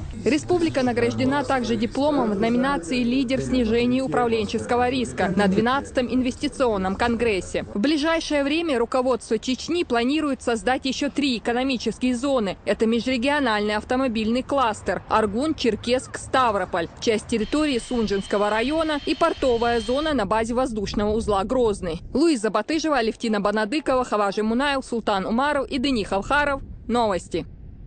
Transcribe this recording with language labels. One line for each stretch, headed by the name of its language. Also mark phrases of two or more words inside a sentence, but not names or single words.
Russian: Республика награждена также дипломом в номинации «Лидер снижения управленческого риска» на 12-м инвестиционном конгрессе. В ближайшее время руководство Чечни планирует создать еще 3 экономические зоны. Это межрегиональный автомобильный кластер Аргун, Черкесск, Ставрополь, часть территории Сунжинского района и портовая зона на базе воздушного узла Грозный. Луиза Батыжева, Алевтина Банадыкова, Хаважи Мунаев, Султан Умаров и Дени Халхаров. Новости.